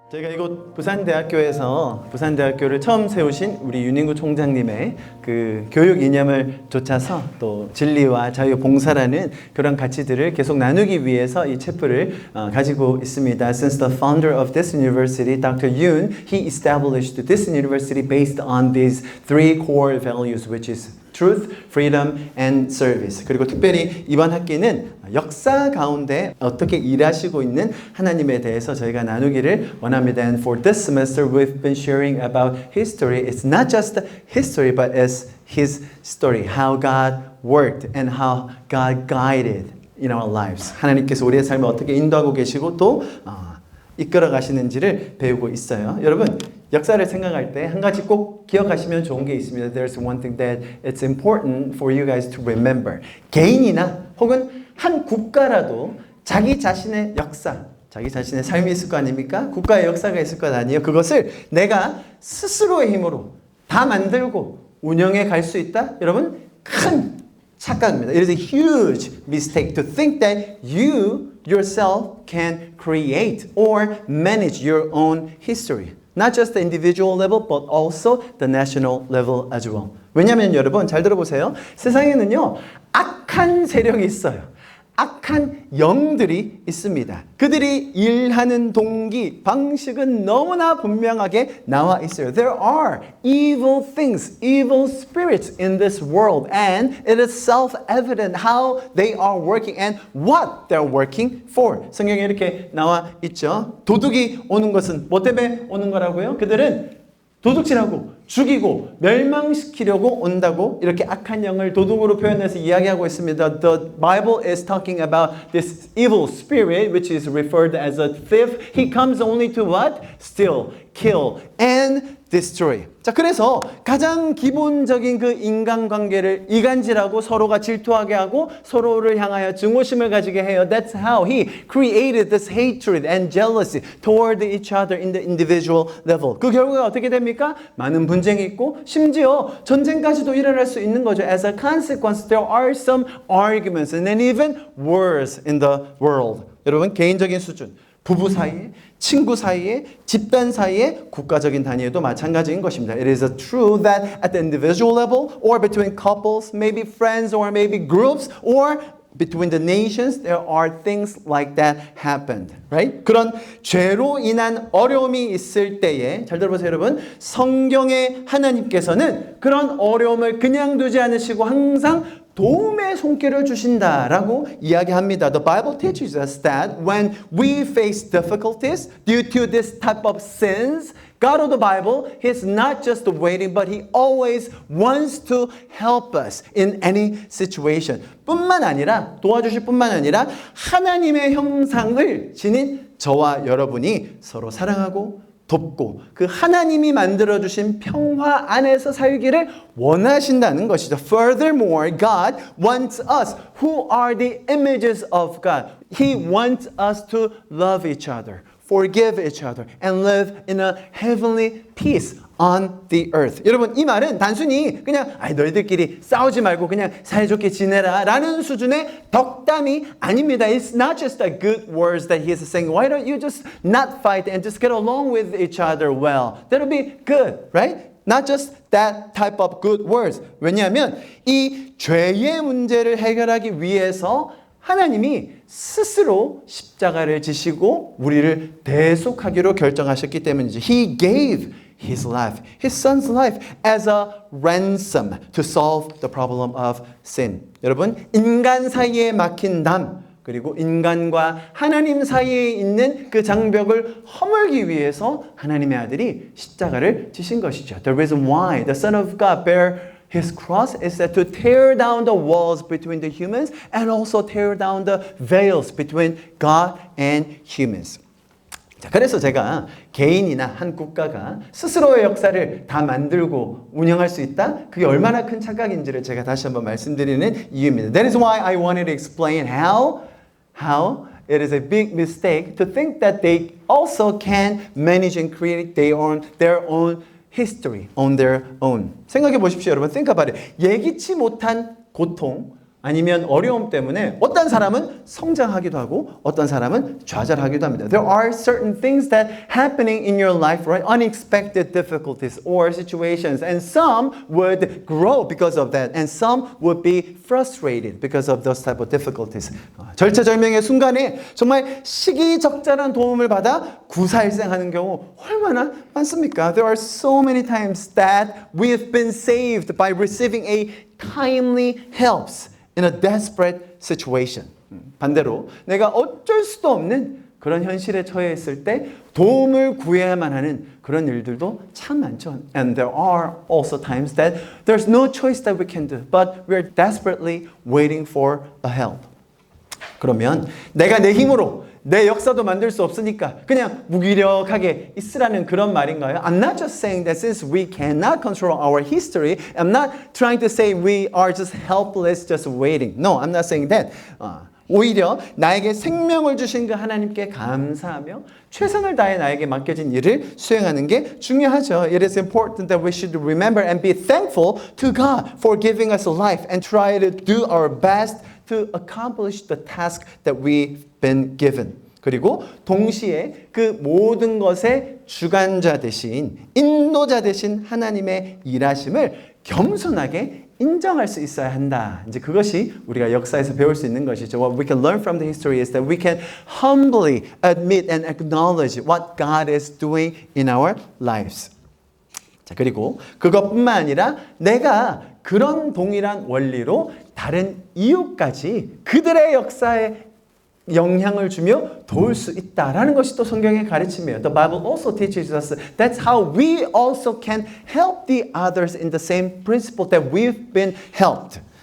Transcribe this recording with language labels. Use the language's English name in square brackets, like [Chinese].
[Korean] 저희가 이곳 부산대학교를 처음 세우신 우리 윤인구 총장님의 그 교육 이념을 좇아서 또 진리와 자유, 봉사라는 그런 가치들을 계속 나누기 위해서 이 채플을 가지고 있습니다. [English] Since the founder of this university, Dr. Yoon, he established this university based on these three core values, which is truth, freedom, and service. [Korean] 그리고 특별히 이번 학기는 역사 가운데 어떻게 일하시고 있는 하나님에 대해서 저희가 나누기를 원합니다. [English] And for this semester, we've been sharing about history. It's not just history, but it's His story, how God worked and how God guided in our lives. [Korean] 하나님께서 우리의 삶을 어떻게 인도하고 계시고 또 이끌어 가시는지를 배우고 있어요. 여러분, 역사를 생각할 때 한 가지 꼭 기억하시면 좋은 게 있습니다. [English] There's one thing that it's important for you guys to remember. [Korean] 개인이나 혹은 한 국가라도 자기 자신의 역사, 자기 자신의 삶이 있을 거 아닙니까? 국가의 역사가 있을 것 아니에요. 그것을 내가 스스로의 힘으로 다 만들고 운영해 갈 수 있다? 여러분, 큰 착각입니다. [English] It is a huge mistake to think that you yourself can create or manage your own history. Not just the individual level, but also the national level as well. [Korean] 왜냐하면 여러분 잘 들어보세요. 세상에는요 악한 세력이 있어요. 악한 영들이 있습니다. 그들이 일하는 동기, 방식은 너무나 분명하게 나와 있어요. [English] There are evil things, evil spirits in this world, and it is self-evident how they are working and what they're working for. [Korean] 성경에 이렇게 나와 있죠. 도둑이 오는 것은 뭐 때문에 오는 거라고요? 그들은 도둑질하고 죽이고 멸망시키려고 온다고 이렇게 악한 영을 도둑으로 표현해서 이야기하고 있습니다. [English] The Bible is talking about this evil spirit which is referred as a thief. He comes only to what? Steal, kill, and destroy. [Korean] 자, 그래서 가장 기본적인 그 인간관계를 이간질하고 서로가 질투하게 하고 서로를 향하여 증오심을 가지게 해요. [English] That's how he created this hatred and jealousy toward each other in the individual level. [Korean] 그 결과가 어떻게 됩니까? 많은 분쟁이 있고 심지어 전쟁까지도 일어날 수 있는 거죠. [English] As a consequence, there are some arguments and then even wars in the world. [Korean] 여러분, 개인적인 수준. 부부 사이에, 친구 사이에, 집단 사이에, 국가적인 단위에도 마찬가지인 것입니다. [English] It is true that at the individual level or between couples, maybe friends or maybe groups or between the nations, there are things like that happened. Right? [Korean] 그런 죄로 인한 어려움이 있을 때에 잘 들어보세요, 여러분. 성경의 하나님께서는 그런 어려움을 그냥 두지 않으시고 항상 도움의 손길을 주신다라고 이야기합니다. [English] The Bible teaches us that when we face difficulties due to this type of sins, God of the Bible, He's not just waiting, but He always wants to help us in any situation. [Korean] 뿐만 아니라, 도와주실 뿐만 아니라 하나님의 형상을 지닌 저와 여러분이 서로 사랑하고 돕고 그 하나님이 만들어주신 평화 안에서 살기를 원하신다는 것이죠. [English] Furthermore, God wants us who are the images of God. He wants us to love each other, forgive each other, and live in a heavenly peace on the earth. [Korean] 여러분, 이 말은 단순히 그냥 너희들끼리 싸우지 말고 그냥 사이좋게 지내라 라는 수준의 덕담이 아닙니다. [English] It's not just the good words that he is saying. Why don't you just not fight and just get along with each other well? That'll be good, right? Not just that type of good words. [Korean] 왜냐하면 이 죄의 문제를 해결하기 위해서 하나님이 스스로 십자가를 지시고 우리를 대속하기로 결정하셨기 때문이지. [English] He gave His life, His Son's life as a ransom to solve the problem of sin. [Korean] 여러분, 인간 사이에 막힌 담, 그리고 인간과 하나님 사이에 있는 그 장벽을 허물기 위해서 하나님의 아들이 십자가를 지신 것이죠. [English] The reason why the Son of God bear His cross is that to tear down the walls between the humans and also tear down the veils between God and humans. [Korean] 자, 그래서 제가 개인이나 한 국가가 스스로의 역사를 다 만들고 운영할 수 있다? 그게 얼마나 큰 착각인지를 제가 다시 한번 말씀드리는 이유입니다. [English] That is why I wanted to explain how it is a big mistake to think that they also can manage and create their own history on their own. [Korean] 생각해 보십시오, 여러분. [English] Think about it. [Korean] 예기치 못한 고통 아니면 어려움 때문에 어떤 사람은 성장하기도 하고 어떤 사람은 좌절하기도 합니다. [English] There are certain things that happening in your life, right? Unexpected difficulties or situations, and some would grow because of that, and some would be frustrated because of those type of difficulties. [Korean] 절체절명의 순간에 정말 시기적절한 도움을 받아 구사일생하는 경우 얼마나 많습니까? [English] There are so many times that we have been saved by receiving a timely helps in a desperate situation. [Korean] 반대로 내가 어쩔 수도 없는 그런 현실에 처해 있을 때 도움을 구해야만 하는 그런 일들도 참 많죠. [English] And there are also times that there's no choice that we can do, but we're desperately waiting for a help. [Korean] 그러면 내가 내 힘으로 내 역사도 만들 수 없으니까 그냥 무기력하게 있으라는 그런 말인가요? [English] I'm not just saying that since we cannot control our history, I'm not trying to say we are just helpless, just waiting. No, I'm not saying that. [Korean] 오히려 나에게 생명을 주신 그 하나님께 감사하며 최선을 다해 나에게 맡겨진 일을 수행하는 게 중요하죠. [English] It is important that we should remember and be thankful to God for giving us a life and try to do our best to accomplish the task that we've been given. [Korean] 그리고 동시에 그 모든 것의 주관자 대신 인도자 대신 하나님의 일하심을 겸손하게 인정할 수 있어야 한다. 이제 그것이 우리가 역사에서 배울 수 있는 것이죠. [English] What we can learn from the history is that we can humbly admit and acknowledge what God is doing in our lives. [Korean] 자, 그리고 그것뿐만 아니라 내가 그런 동일한 원리로 다른 이웃까지 그들의 역사에 영향을 주며 도울 수 있다라는 것이 또 성경의 가르침이에요. [English] The Bible also teaches us that's how we also can help the others in the same principle that we've been helped.